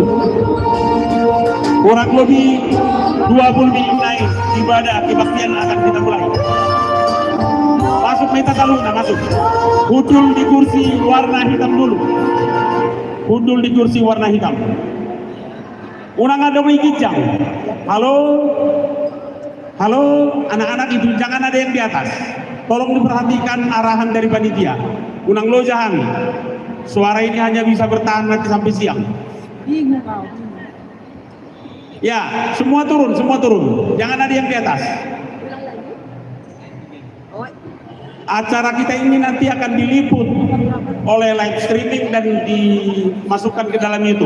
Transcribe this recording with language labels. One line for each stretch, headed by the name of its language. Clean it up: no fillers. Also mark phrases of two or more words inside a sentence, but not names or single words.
Indonesian: Kurang lebih 20 menit naik ibadah kebaktian akan kita mulai. Masuk Mahita Taluna, masuk. Hudul di kursi warna hitam dulu. Hudul di kursi warna hitam. Unang ada kijang. Halo, halo, anak-anak itu jangan ada yang di atas. Tolong diperhatikan arahan dari panitia.
Batak Toba: Unang lojahan.
Indonesian: Suara ini hanya bisa bertahan nanti sampai siang. Ya, semua turun. Jangan ada yang di atas. Acara kita ini nanti akan diliput oleh live streaming dan dimasukkan ke dalam YouTube.